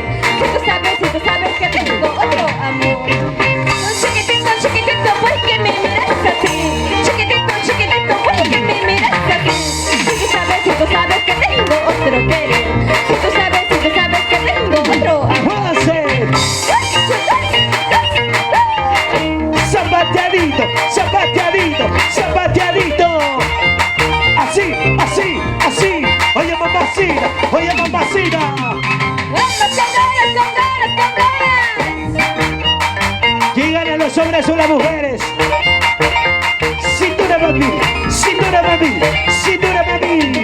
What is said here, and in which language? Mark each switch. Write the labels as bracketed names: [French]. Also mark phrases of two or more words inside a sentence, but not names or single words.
[Spanish] Si tú sabes que tengo otro amor. Chiquitito, chiquitito, ¿por qué me miras así? Chiquitito, chiquitito, ¿por qué me miras así? Si tú sabes que tengo otro querer. Si tú sabes que tengo otro amor. ¡Muévanse! Zapateadito, zapateadito, zapateadito. Así, así, así. Oye, mamacita, oye, mamacita. Con ganas. ¿Quién gana los hombres o las mujeres? Cintura mami, cintura mami, cintura mami.